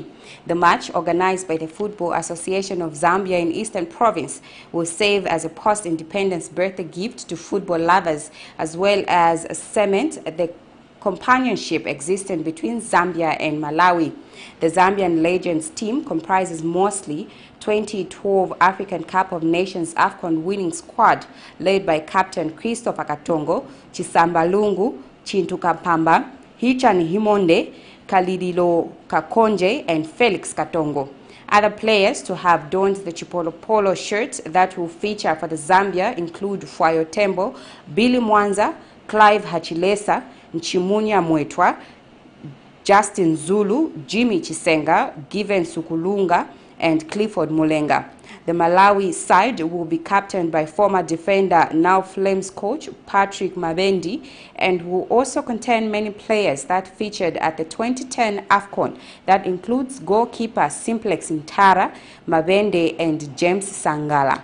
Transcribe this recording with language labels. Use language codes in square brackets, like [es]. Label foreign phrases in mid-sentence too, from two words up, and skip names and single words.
[en] The match, organized by the Football Association of Zambia in Eastern Province, will serve as a post-independence birthday gift to football lovers, as well as cement the companionship existing between Zambia and Malawi. The Zambian Legends team comprises mostly 2012 African Cup of Nations AFCON winning squad led by Captain Christopher Katongo, Chisamba Lungu, Chintu Kampamba, Hichan Himonde, Kalidilo Kakonje, and Felix Katongo. Other players to have donned the Chipolopolo shirts that will feature for the Zambia include Fwayo Tembo, Billy Mwanza, Clive Hachilesa, Nchimunya Mwetwa, Justin Zulu, Jimmy Chisenga, Given Sukulunga, and Clifford Mulenga. The Malawi side will be captained by former defender, now Flames coach Patrick Mabendi, and will also contain many players that featured at the 2010 AFCON. That includes goalkeeper Simplex Ntara, Mabende, and James Sangala.